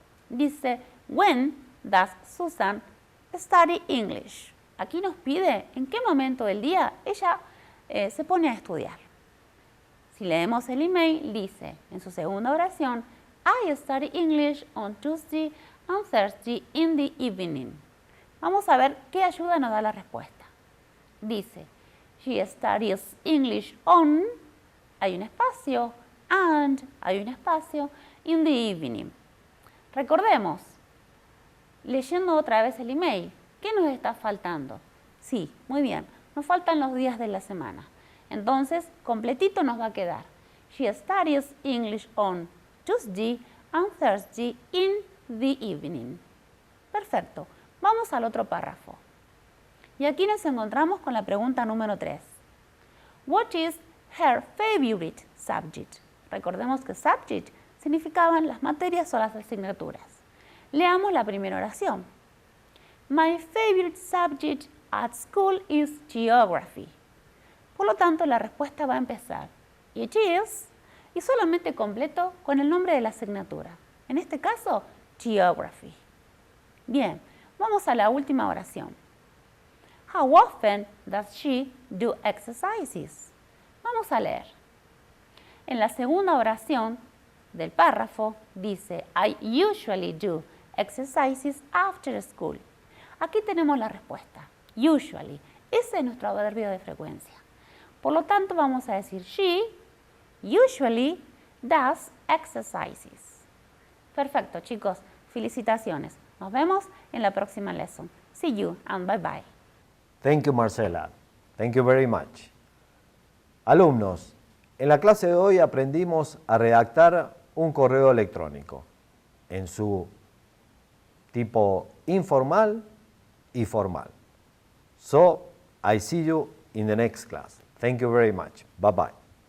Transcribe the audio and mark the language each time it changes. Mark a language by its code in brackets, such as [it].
[en] Dice, when does Susan study English? [es] Aquí nos pide en qué momento del día ella se pone a estudiar. Si leemos el email, dice en su segunda oración, [en] I study English on Tuesday and Thursday in the evening. [es] Vamos a ver qué ayuda nos da la respuesta. Dice, [en] she studies English on, [es] hay un espacio, and, hay un espacio, [en] in the evening. [es] Recordemos, leyendo otra vez el email, ¿qué nos está faltando? Sí, muy bien, nos faltan los días de la semana. Entonces, completito nos va a quedar. [en] She studies English on Tuesday and Thursday in the evening. [es] Perfecto. Vamos al otro párrafo. Y aquí nos encontramos con la pregunta número 3. [en] What is her favorite subject? [es] Recordemos que subject significaban las materias o las asignaturas. Leamos la primera oración. [en] My favorite subject at school is geography. [es] Por lo tanto, la respuesta va a empezar. [en] It is, [es] y solamente completo con el nombre de la asignatura. En este caso, geography. Bien, vamos a la última oración. [en] How often does she do exercises? [es] Vamos a leer. En la segunda oración del párrafo dice, [en] I usually do exercises after school. [es] Aquí tenemos la respuesta. Usually. Ese es nuestro adverbio de frecuencia. Por lo tanto, vamos a decir [en] she usually does exercises. [es] Perfecto, chicos. Felicitaciones. Nos vemos en la próxima [en] lesson. See you and bye bye. Thank you, Marcela. Thank you very much. [es] Alumnos, en la clase de hoy aprendimos a redactar un correo electrónico en su tipo informal y formal. [en] So, I see you in the next class. Thank you very much. Bye-bye.